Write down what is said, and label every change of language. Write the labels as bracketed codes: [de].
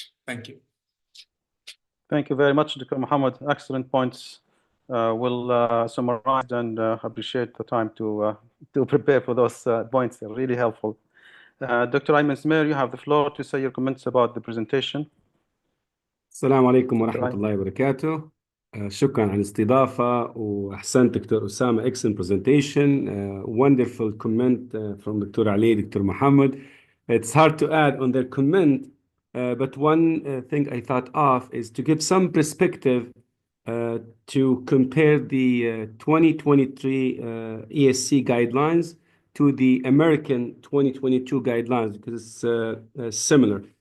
[en] Thank you. Thank you very much, Dr. Mohammed. Excellent points. We'll summarize and appreciate the time to prepare for those points. They're really helpful. Dr. Ayman Smair, you have the floor to say your comments about the presentation. [ar] السلام عليكم ورحمة الله وبركاته. شكرا على الاستضافة وأحسنت دكتور أسامة. [en] Excellent presentation. Wonderful comment from Dr. Ali, Dr. Mohammed. It's hard to add on their comment, but one thing I thought of is to give some perspective to compare the 2023 ESC guidelines to the American 2022 guidelines, because it's similar.